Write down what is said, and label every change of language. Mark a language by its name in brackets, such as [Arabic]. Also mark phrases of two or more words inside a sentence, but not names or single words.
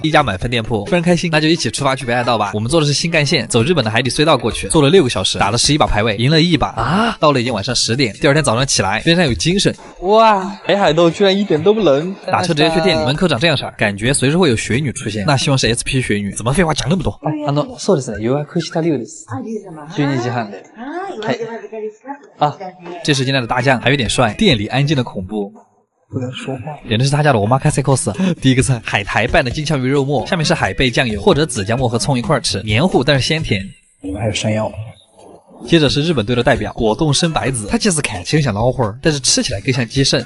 [Chinese] 一家满分店铺，非常开心，那就一起出发去北海道吧。我们坐的是新干线，走日本的海底隧道过去，坐了6个小时，打了11把排位，赢了1把啊！到了已经晚上10点，第二天早上起来非常有精神。哇，北海道居然一点都不冷，打车直接去店里，门口长这样式儿，感觉随时会有雪女出现。那希望是 SP 雪女，怎么废话讲那么多？ [Japanese] そうですね。予約した量です。12時半で。 [Chinese] 啊，这是今天的大酱，还有点帅，店里安静的恐怖。不能说话。点的是他家的omakase course，第一个菜海苔拌的金枪鱼肉末，下面是海贝酱油或者紫姜末和葱一块吃，黏糊但是鲜甜。里面还有山药。接着是日本队的代表果冻生白子，它其实看起来像老花，但是吃起来更像鸡肾。